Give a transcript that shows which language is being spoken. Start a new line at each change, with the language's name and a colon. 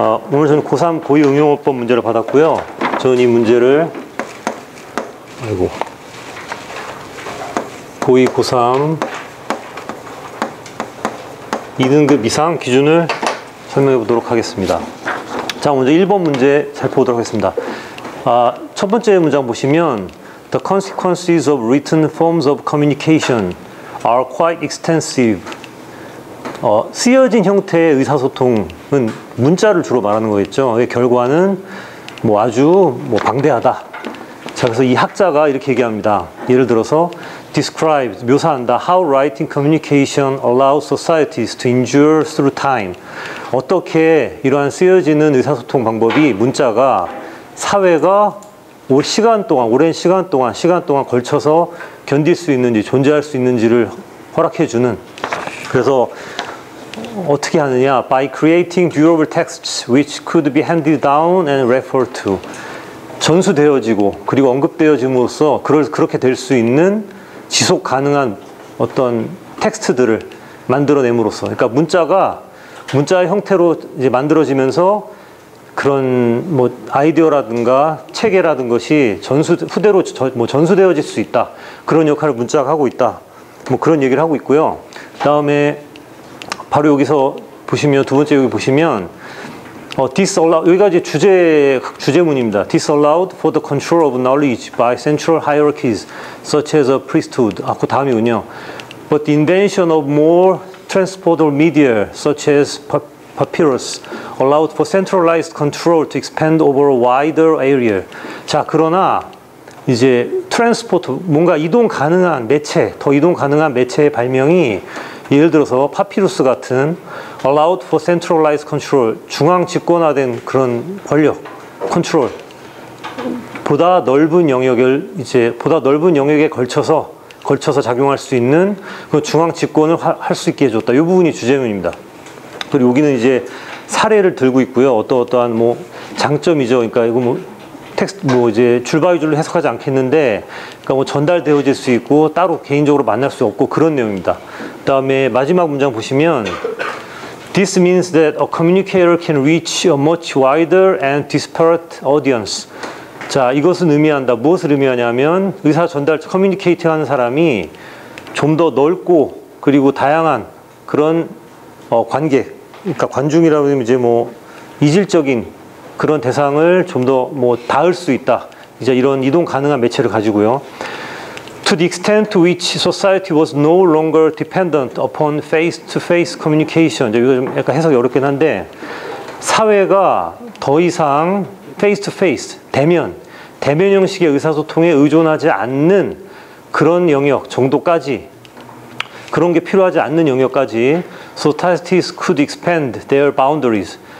Korean: 오늘 저는 고3 고위 응용어법 문제를 받았고요. 저는 이 문제를 고위 고3 2등급 이상 기준을 설명해 보도록 하겠습니다. 자, 먼저 1번 문제 살펴보도록 하겠습니다. 첫 번째 문장 보시면
English: The consequences of written forms of communication are quite extensive.
Korean: 쓰여진 형태의 의사소통은 문자를 주로 말하는 거겠죠. 결과는 아주 방대하다. 자, 그래서 이 학자가 이렇게 얘기합니다. 예를 들어서 describes, 묘사한다.
English: How writing communication allows societies to endure through time.
Korean: 어떻게 이러한 쓰여지는 의사소통 방법이 문자가 사회가 오랜 시간 동안 걸쳐서 견딜 수 있는지, 존재할 수 있는지를 허락해주는. 그래서 어떻게 하느냐?
English: By creating durable texts which could be handed down and referred to.
Korean: 전수되어지고 그리고 언급되어짐으로써 그렇게 될 수 있는 지속 가능한 어떤 텍스트들을 만들어냄으로써, 그러니까 문자의 형태로 이제 만들어지면서 그런 아이디어라든가 체계라든 것이 후대로 전수되어질 수 있다. 그런 역할을 문자가 하고 있다. 그런 얘기를 하고 있고요. 그다음에 바로 여기서 보시면 두 번째 여기 보시면 disallow, 여기가 이제 주제문입니다.
English: Disallowed for the control of knowledge by central hierarchies such as a priesthood.
Korean: 그 다음이군요.
English: But the invention of more transportable media such as papyrus allowed for centralized control to expand over a wider area.
Korean: 자, 그러나 이제 트랜스포트, 뭔가 이동 가능한 매체, 더 이동 가능한 매체의 발명이 예를 들어서 파피루스 같은
English: allowed for centralized control,
Korean: 중앙 집권화된 그런 권력, 컨트롤, 보다 넓은 영역에 걸쳐서 작용할 수 있는 그 중앙 집권을 할 수 있게 해줬다. 이 부분이 주제문입니다. 그리고 여기는 이제 사례를 들고 있고요. 어떠한 장점이죠. 그러니까 이거 텍스트 이제 줄바위줄로 해석하지 않겠는데, 그러니까 전달되어질 수 있고 따로 개인적으로 만날 수 없고 그런 내용입니다. 그다음에 마지막 문장 보시면
English: This means that a communicator can reach a much wider and disparate audience.
Korean: 자, 이것은 의미한다. 무엇을 의미하냐면 의사 전달 커뮤니케이팅 하는 사람이 좀 더 넓고 그리고 다양한 그런 관객, 그러니까 관중이라고 하면 이제 이질적인 그런 대상을 좀 더 닿을 수 있다. 이제 이런 이동 가능한 매체를 가지고요.
English: To the extent to which society was no longer dependent upon face-to-face communication.
Korean: 이거 좀 약간 해석이 어렵긴 한데, 사회가 더 이상 face-to-face, 대면 형식의 의사소통에 의존하지 않는 그런 영역 정도까지, 그런 게 필요하지 않는 영역까지
English: societies could expand their boundaries.